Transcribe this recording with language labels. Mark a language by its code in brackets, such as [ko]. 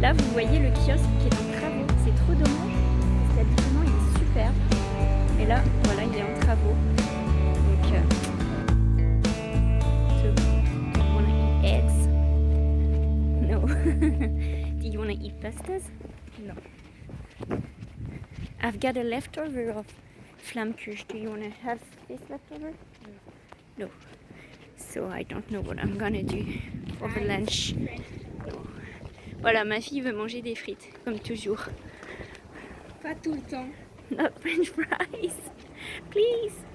[fr] Là, vous voyez le kiosque qui est en travaux. C'est trop dommage parce qu'habituellement il est super. Et là, voilà, il est en travaux. [en] Donc, so, do you wanna eat eggs? No. Do you wanna eat pastas? no. I've got a leftover of flammkuche. Do you wanna have this leftover? No. So I don't know what I'm gonna do for the lunch. [fr] Voilà, ma fille veut manger des frites, comme toujours. Pas tout le temps. [en] Not French fries, please.